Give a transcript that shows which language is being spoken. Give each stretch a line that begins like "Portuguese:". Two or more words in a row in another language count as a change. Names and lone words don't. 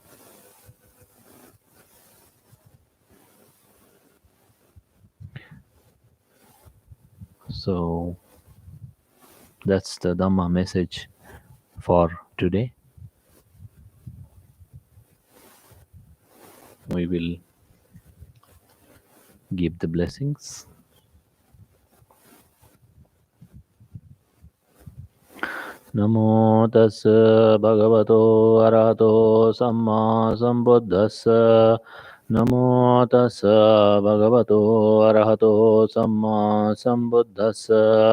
English: So that's the Dhamma message for today. We will give the blessings.
Pali: Namo tassa bhagavato arahato samma sambuddhassa. Namo tassa bhagavato arahato samma sambuddhassa.